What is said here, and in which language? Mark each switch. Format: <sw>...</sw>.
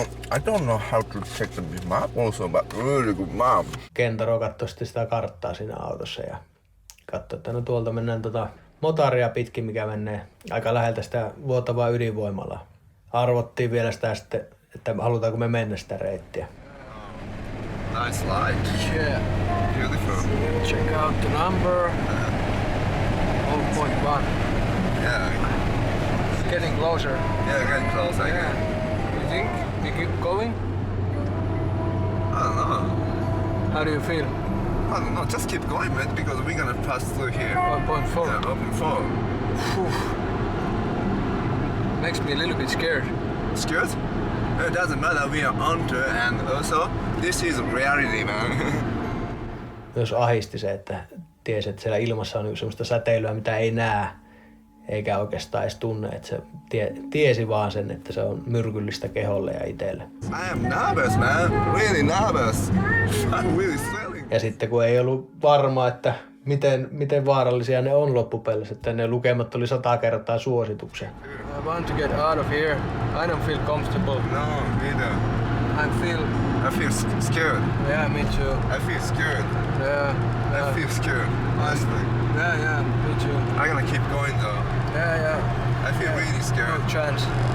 <en>I don't know how to check the map also, but really good map.</en> <fi>Kentaro katsoi sitten sitä karttaa siinä autossa ja katsoi, että no tuolta mennään motaria pitkin, mikä menee aika läheltä sitä vuotavaa ydinvoimalaa. Arvottiin vielä sitä sitten, että halutaanko me mennä sitä reittiä.</fi> <en>Nice light. Yeah. Beautiful. Check out the number. 0.1. Yeah. It's getting closer. Yeah, getting close again. You think we keep going? I don't know. How do you feel? I don't know. Just keep going, man, because we're gonna pass through here. 1.4. Yeah, 1.4. Makes me a little bit scared. Scared? It doesn't matter. We are onto, and also this is reality, man.</en> <fi>Myös ahisti se, että tiesi, että siellä ilmassa on semmoista säteilyä, mitä ei näe eikä oikeastaan edes tunne. Että se tiesi vaan sen, että se on myrkyllistä keholle ja itselle.</fi> <en>I am nervous, man. Really nervous. I'm really sweating.</en> <fi>Ja sitten kun ei ollut varma, että miten vaarallisia ne on loppupeleissä, että ne lukemat oli 100 kertaa suosituksen.</fi> <en>I want to get out of here. I don't feel comfortable. No, neither. I feel scared. Yeah, me too. I feel scared. Yeah. I feel scared, honestly. Yeah, me too. I'm gonna keep going though. Yeah. I feel really scared. No chance.</en>